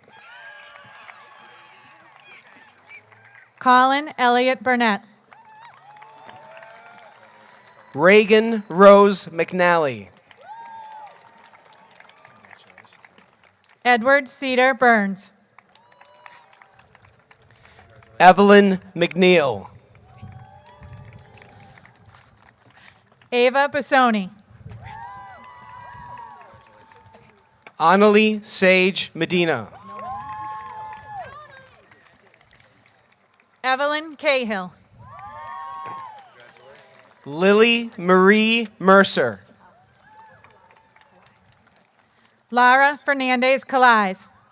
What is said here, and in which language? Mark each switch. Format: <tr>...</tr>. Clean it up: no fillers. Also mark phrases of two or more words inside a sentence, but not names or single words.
<en>Colin Elliott Burnett. Reagan Rose McNally. Edward Cedar Burns. Evelyn McNeil. Ava Busoni. Annalie Sage Medina. Evelyn Cahill. Lily Marie Mercer. Lara Fernandez Calais.</en>